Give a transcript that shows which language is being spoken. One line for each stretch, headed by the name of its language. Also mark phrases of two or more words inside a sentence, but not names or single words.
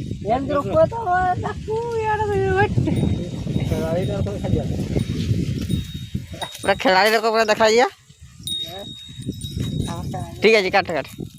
Odia: ଏମିତି ରୋକ ତ ତାକୁ ଇଆଡ଼େ ଖେଳାଳିଟା ସବୁ ଖାଇବା
Hindi: पूरा खिलाड़ी लोग को पूरा दिखाइए। ठीक है जी, काट काट।